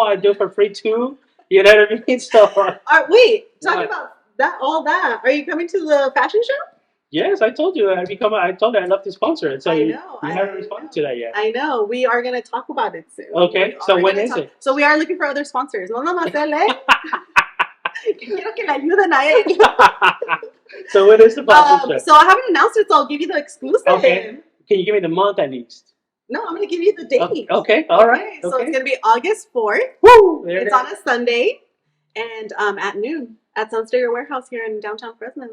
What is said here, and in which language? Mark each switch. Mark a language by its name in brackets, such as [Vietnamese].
[English] I do it for free too. You know what I mean? So talking about that. Are you coming to the fashion show? Yes, I told you. I told you I love to sponsor it. So you haven't responded to that yet. I know. We are going to talk about it soon. Okay. So when is it? So we are looking for other sponsors. [Spanish] No, Quiero que le ayuden a él. [English] So when is the sponsorship? So I haven't announced it, so I'll give you the exclusive. Okay. Can you give me the month at least? No, I'm going to give you the date. Okay. All right. So it's going to be August 4th. Woo! It's on a Sunday and at noon at Sunstayer Warehouse here in downtown Fresno.